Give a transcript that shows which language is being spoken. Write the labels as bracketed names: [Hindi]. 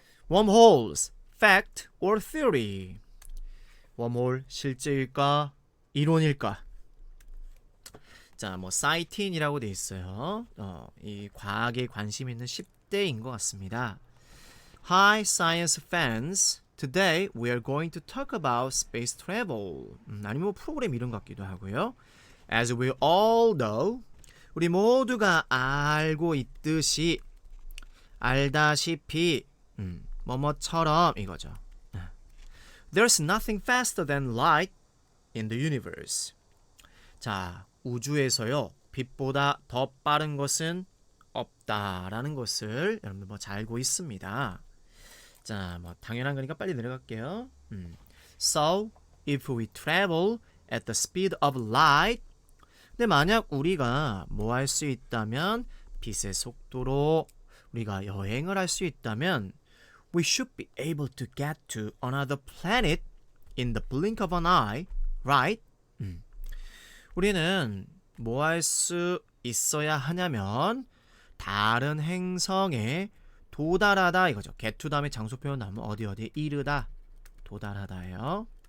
[English] Wormholes, fact or theory? [Korean] 웜홀 실제일까? 이론일까? 자, 사이틴이라고 돼 있어요. 이 과학에 관심 있는 10대인 것 같습니다. [English] Hi science fans, today we are going to talk about space travel. [Korean] 아니면 프로그램 이름 같기도 하고요. [English] As we all know, [Korean] 우리 모두가 알고 있듯이 알다시피 뭐뭐처럼 이거죠. [English] There's nothing faster than light in the universe. [Korean] 자, 우주에서요, 빛보다 더 빠른 것은 없다라는 것을 여러분들 잘 알고 있습니다. 자, 당연한 거니까 빨리 내려갈게요. [English] So, if we travel at the speed of light, [Korean] 근데 만약 우리가 뭐 할 수 있다면 [English] 빛의 속도로 우리가 여행을 할 수 있다면 we should be able to get to another planet in the blink of an eye, right? [Korean] 우리는 뭐 할 수 있어야 하냐면 다른 행성에 도달하다 이거죠. get to 다음에 장소 표현 나오면 어디 이르다, 도달하다예요.